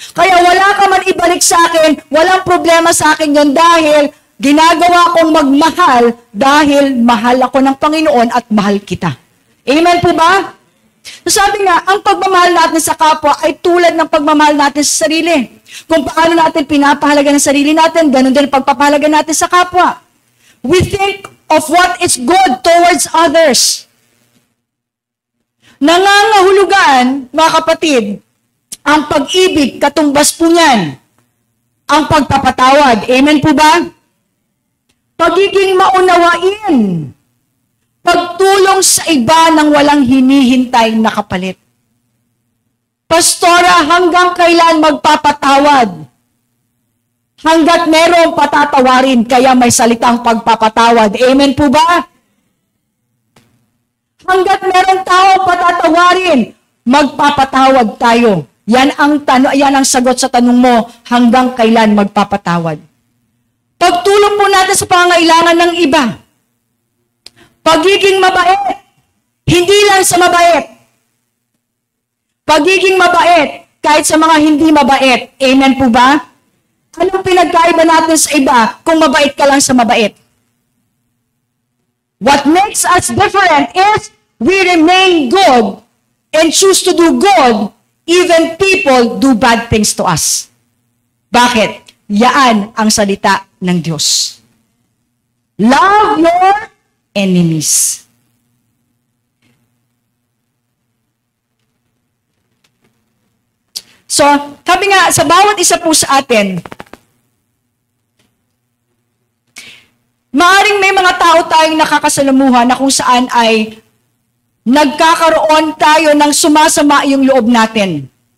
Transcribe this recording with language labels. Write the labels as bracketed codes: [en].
[tl] Kaya wala ka man ibalik sa akin, walang problema sa akin yun dahil ginagawa kong magmahal dahil mahal ako ng Panginoon at mahal kita. Amen po ba? So sabi nga, ang pagmamahal natin sa kapwa ay tulad ng pagmamahal natin sa sarili. Kung paano natin pinapahalaga ng sarili natin, ganun din pagpapahalaga natin sa kapwa. [en] we think of what is good towards others. [tl] Nangangahulugan, mga kapatid, ang pag-ibig, katumbas po niyan, ang pagpapatawad. Amen po ba? Pagiging maunawain, pagtulong sa iba ng walang hinihintay na kapalit. Pastora, hanggang kailan magpapatawad? Hanggat merong patatawarin, kaya may salitang pagpapatawad. Amen po ba? Hanggat merong tao patatawarin, magpapatawad tayo. Yan ang sagot sa tanong mo, hanggang kailan magpapatawad. Pagtulong po natin sa pangangailangan ng iba. Pagiging mabait, hindi lang sa mabait. Pagiging mabait, kahit sa mga hindi mabait. Amen po ba? Anong pinagkaiba natin sa iba kung mabait ka lang sa mabait? [en] What makes us different is we remain good and choose to do good even people do bad things to us. [tl] Bakit? Yaan ang salita ng Diyos. [en] Love your enemies. [tl] So, sabi nga, sa bawat isa po sa atin, maaring may mga tao tayong nakakasalamuhan na kung saan ay nagkakaroon tayo ng sumasama yung loob natin.